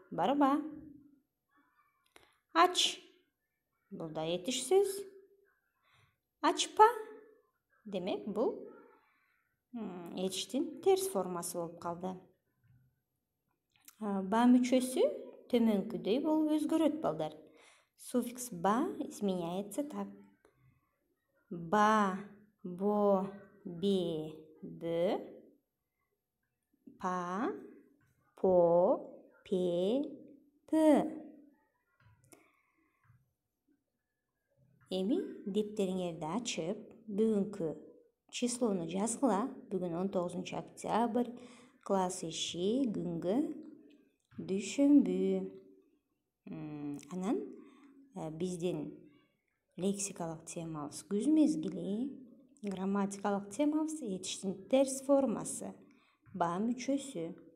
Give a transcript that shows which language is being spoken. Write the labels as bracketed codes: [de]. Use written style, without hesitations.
[ky] Барба. Ач. Бул да этиш сөз. Ачпа. Демек бул этиштин терс формасы болуп калды. Ба мүчөсү төмөнкүдөй болуп өзгөрөт балдар. [ru] Суффикс ба изменяется так: ба, бо, бе, бө, па, по, пе, пө. [ky] Эми дептериңерди ачып, бүгүнкү числону жазгыла. Бүгүн 19 октябрь, класс иши, күнгө дүйшөмбү. Анан биздин лексикалык темабыз күз мезгили, грамматикалык темабыз этиштин терс формасы, ба мүчөсү.